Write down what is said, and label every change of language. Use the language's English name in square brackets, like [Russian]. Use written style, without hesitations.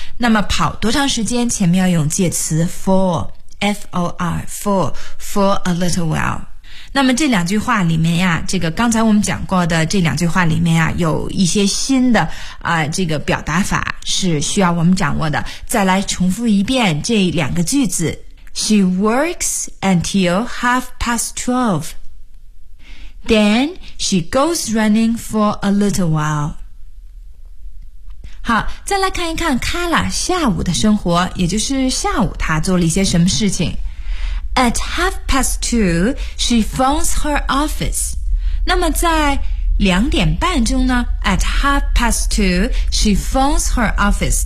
[Chinese] 那么跑多长时间，前面要用介词 for, F-O-R, for, [English] for a little while。 [Chinese] 那么这两句话里面呀，这个刚才我们讲过的这两句话里面呀，有一些新的这个表达法是需要我们掌握的。再来重复一遍这两个句子。 [English] She works until 12:30. Then she goes running for a little while. [Chinese] 好，再来看一看 Carla 下午的生活，也就是下午她做了一些什么事情。 [English] At half past two, she phones her office. [Chinese] 那么在两点半钟呢 [English] ？At half past two, she phones her office.